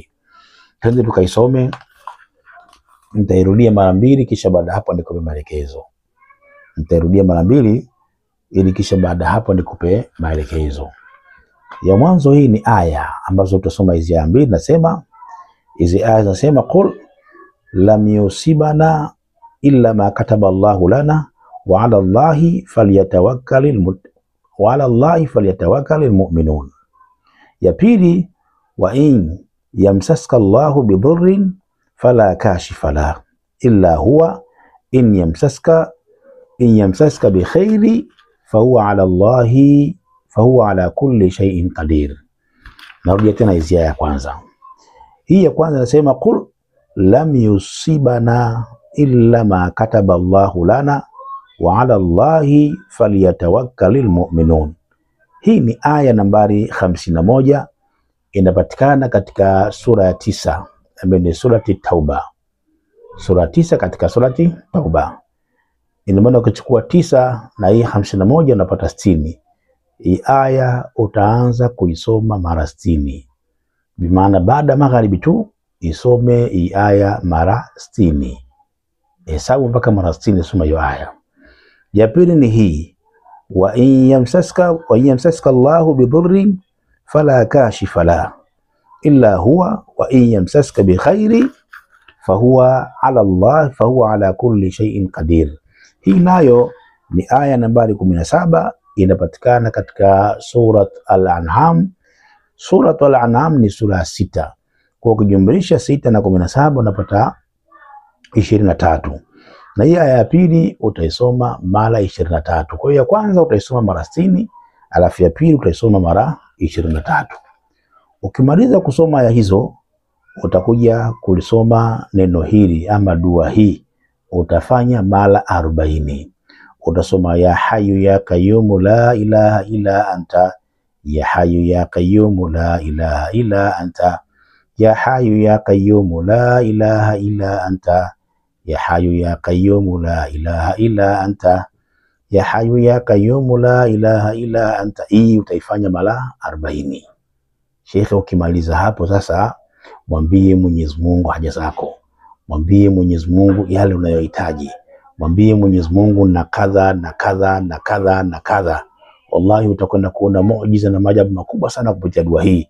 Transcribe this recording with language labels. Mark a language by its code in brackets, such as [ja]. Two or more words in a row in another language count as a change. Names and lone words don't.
[sw] Twende tukaisome. Nitairudia mara 2 kisha baada hapo nikupe maelekezo. Nitairudia mara 2 ili kisha baada hapo nikupe maelekezo. Ya mwanzo hii ni aya ambazo tutasoma hizi aya mbili. Nasema hizi aya zinasema [ar] قل لن يصيبنا إلا ما كتب الله لنا وعلى الله فليتوكل المؤمنون. [sw] Ya pili, [ar] وإن يمسسك الله بضر فلا كاشف له إلا هو إن يمسسك بخير فهو على كل شيء قدير. [sw] Narudia tena hizi ya kwanza. Hii ya kwanza nasema [ar] قل لن يصيبنا إلا ما كتب الله لنا وعلى الله فليتوكل المؤمنون. [sw] Hii ni aya nambari 51, inapatikana katika sura ya 9 ambayo ni surati Tauba. Sura 9 katika surati Tauba. Ina maana ukichukua 9 na hii 51 unapata 60. Hii aya utaanza kuisoma mara 60. Bi maana baada magharibi tu isome hii aya mara 60. Hesabu mpaka mara 60 soma hiyo aya. Ya pili ni hii, [ar] وإن يمسسك الله بضر فلا كاشف له إلا هو وإن يمسسك بخير فهو على كل شيء قدير. [sw] Hii nayo ni aya nambari 17, inapatikana katika surat Al-An'am. Surat Al-An'am ni sura 6. Kwa kujumlisha 6 na 17 unapata 23. Na hii aya ya pili utaisoma mara 23. Kwa hiyo ya kwanza utaisoma mara 60, alafu ya pili utaisoma mara 23. Ukimaliza kusoma aya hizo utakuja kulisoma neno hili ama dua hii, utafanya mara 40. [ar] Utasoma يا حي يا قيوم لا إله إلا أنت، يا حي يا قيوم لا إله إلا أنت، يا حي يا قيوم لا إله إلا أنت، يا حي يا قيوم لا إله إلا أنت، يا حي يا قيوم لا إله إلا أنت. [sw] Hii utaifanya mara 40. Sheikh, ukimaliza hapo sasa mwambie Mwenyezi Mungu haja zako, mwambie Mwenyezi Mungu yale unayohitaji, mwambie Mwenyezi Mungu na kadha na kadha na kadha na kadha. Wallahi utakwenda kuona muujiza na maajabu makubwa sana kupitia dua hii.